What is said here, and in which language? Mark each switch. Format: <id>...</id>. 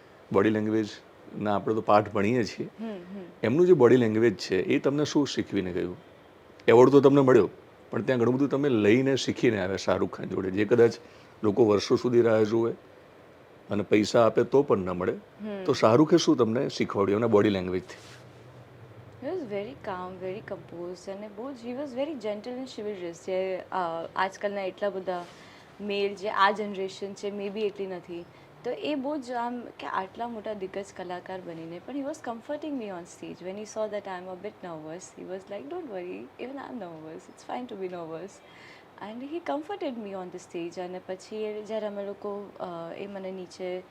<gu>Body લેંગ્વેજના આપણે તો પાઠ ભણીએ છીએ. એમનું જે બોડી લેંગ્વેજ છે એ તમને શું શીખવીને ગયું? એવોર્ડ તો તમને મળ્યો, પણ ત્યાં ઘણું બધું તમે લઈને શીખીને આવ્યા શાહરૂખ ખાન જોડે, જે કદાચ લોકો વર્ષો સુધી રાહ જુએ અને પૈસા આપે તો પણ ન મળે. તો શાહરૂખે શું તમને શીખવાડ્યું એના body લેંગ્વેજથી?</gu> <en>He was very calm, very composed,</en> <gu>અને બહુ જ</gu> <en>he was very gentle and chivalrous.</en> <gu>જે આજકાલના એટલા બધા મેલ જે આ જનરેશન છે મે બી એટલી નથી, તો એ બહુ જ આમ કે આટલા મોટા દિગ્ગજ કલાકાર બનીને પણ</gu> <en>he was comforting me on stage when he saw that I'm a bit nervous. He was like, don't worry, even I'm nervous, it's fine to be nervous. And he comforted me on the stage.</en> <gu>અને પછી જ્યારે અમે લોકો એ મને નીચે</gu>